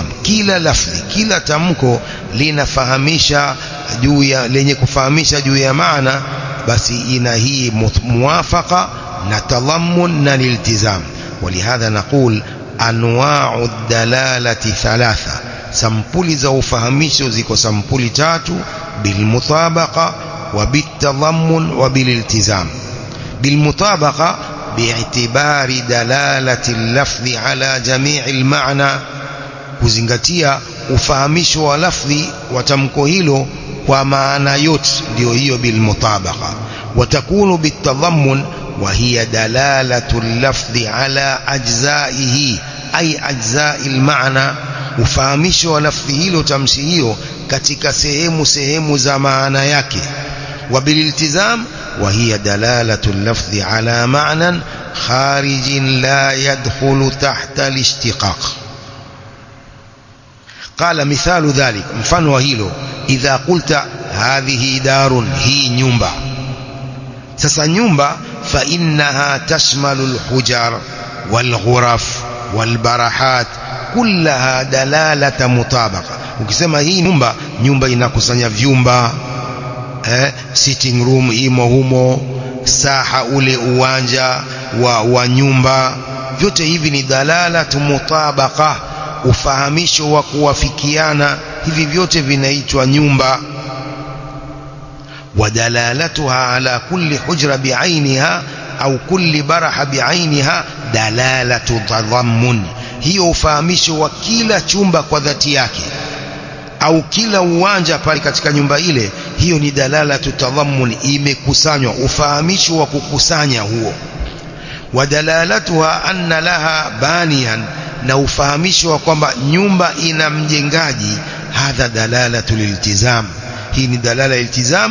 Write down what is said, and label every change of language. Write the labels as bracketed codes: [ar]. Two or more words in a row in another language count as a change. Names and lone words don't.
[sw] kila lafzi, kila tamko linafahamisha juu ya, lenye kufahamisha juu ya maana, basi ina hii muwafaqa na tadhammun na iltizam. [ar] ولهذا نقول أنواع الدلالة ثلاثة. [sw] sampuli za ufahamisho ziko sampuli tatu: [ar] بالمطابقة وبالتضمن وبالالتزام. بالمطابقة باعتبار دلالة اللفظ على جميع المعنى, [sw] kuzingatia ufahamisho wa lafzi wa tamko hilo kwa maana yote, ndio hiyo bilmutabaqa. [ar] وتكون بالتضمن وهي دلالة اللفظ على أجزائه أي أجزاء المعنى, [sw] ufahamisho wa lafzi hilo, tamshi hiyo katika sehemu za maana yake. [ar] وبالالتزام وهي دلالة اللفظ على معنى خارج لا يدخل تحت الاشتقاق. قال مثال ذلك, [sw] mfano wa hilo, [ar] إذا قلت هذه دار, [sw] hii nyumba. sasa nyumba, [ar] فإنها تشمل الحجر والغرف والبرحات كلها دلالة مطابقة. [sw] ukisema hii nyumba inakusanya vyumba, [en] sitting room [sw] imo humo, saha, ule uwanja wa nyumba, vyote hivi ni [ar] دلالة مطابقة, [sw] ufahamisho wa kuwafikiana. hivi vyote vinaitwa nyumba. [ar] ودلالتها على كل حجرة بعينها أو كل برح بعينها دلالة تضمن. [sw] hiyo ufahamisho wa kila chumba kwa dhati yake au kila uwanja pale katika nyumba ile, hiyo ni [ar] دلالة تضمن, [sw] imekusanywa, ufahamisho wa kukusanya huo. [ar] ودلالتها أن لها بانيا, [sw] na ufahamisho wa kwamba nyumba ina mjengaji, [ar] هذه دلالة التزام, [sw] hii ni [ar] دلالة التزام.